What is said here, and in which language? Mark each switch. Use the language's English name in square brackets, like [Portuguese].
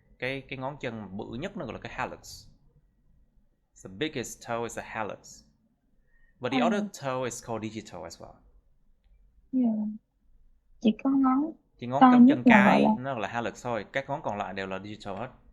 [Vietnamese] Cái ngón chân bự nhất nó gọi là cái hallux. [English] The biggest toe is the hallux. But the other toe is called digital as well. [Vietnamese] Yeah. Chỉ có ngón cắm chân cái nó là hallux thôi, các ngón còn lại đều là digital hết.